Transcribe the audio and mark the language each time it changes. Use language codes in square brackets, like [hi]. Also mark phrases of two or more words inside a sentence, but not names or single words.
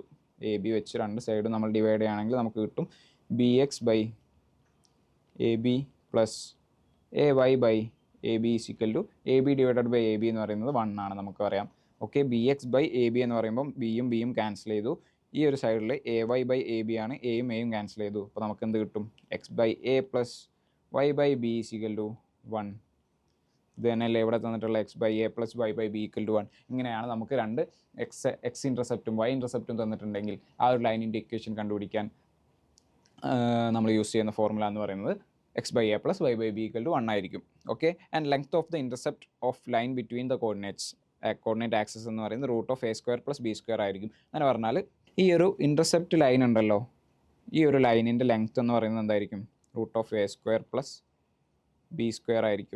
[ml] എ ബി വെച്ച് 2 സൈഡും നമ്മൾ ഡിവൈഡ് ചെയ്യുകയാണെങ്കിൽ നമുക്ക് കിട്ടും bx/ab + ay/ab = ab / ab എന്ന് പറയുന്നത് 1 ആണ് നമുക്ക് പറയാം. ഓക്കെ, bx/ab എന്ന് പറയുമ്പം ബിയും ബിയും ക്യാൻസൽ ചെയ്തു. ഈ ഒരു സൈഡിൽ ay/ab ആണ്, എയും എയും ക്യാൻസൽ ചെയ്തു. അപ്പോൾ നമുക്ക് എന്ത് കിട്ടും? x/a + y/b = 1. ഇത് തന്നെയല്ലേ ഇവിടെ തന്നിട്ടുള്ള x/a + y/b = 1. ഇങ്ങനെയാണ് നമുക്ക് 2 എക്സ് ഇൻ്റർസെപ്റ്റും വൈ ഇൻ്റർസെപ്റ്റും തന്നിട്ടുണ്ടെങ്കിൽ ആ ഒരു ലൈനിൻ്റെ ഇക്വേഷൻ കണ്ടുപിടിക്കാൻ നമ്മൾ യൂസ് ചെയ്യുന്ന ഫോർമുല എന്ന് പറയുന്നത് x/a + y/b = 1 ആയിരിക്കും. [en] okay, and length of the intercept of line between the coordinate axes [ml] എന്ന് പറയുന്നത് [en] √(a² + b² ആയിരിക്കും. [ml] അങ്ങനെ പറഞ്ഞാൽ ഈ ഒരു [en] intercept line [ml] ഉണ്ടല്ലോ, ഈ ഒരു ലൈനിൻ്റെ ലെങ്ത് എന്ന് പറയുന്നത് എന്തായിരിക്കും? √(a² + b² ആയിരിക്കും.